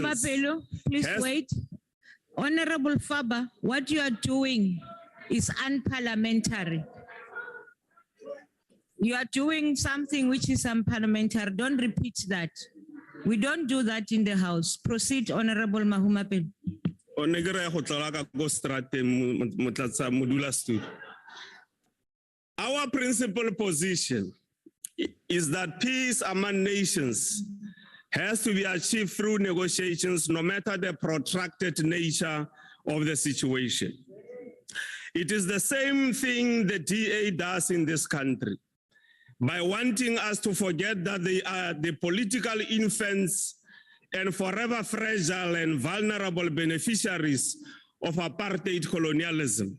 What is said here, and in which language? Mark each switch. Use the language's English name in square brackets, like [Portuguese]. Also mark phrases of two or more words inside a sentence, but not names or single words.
[English] Mahumapelo, please has- wait. Honorable Faba, what you are doing is unparliamentary. You are doing something which is unparliamentary. Don't repeat that. We don't do that in the House. Proceed, Honorable Mahumapelo. [Tswana] O ne ke re go tlola ka ko strateng motlatsa modula studio. [English] Our principal position is that peace among nations has to be achieved through negotiations, no matter the protracted nature of the situation. It is the same thing the DA does in this country by wanting us to forget that they are the political infants and forever fragile and vulnerable beneficiaries of apartheid colonialism.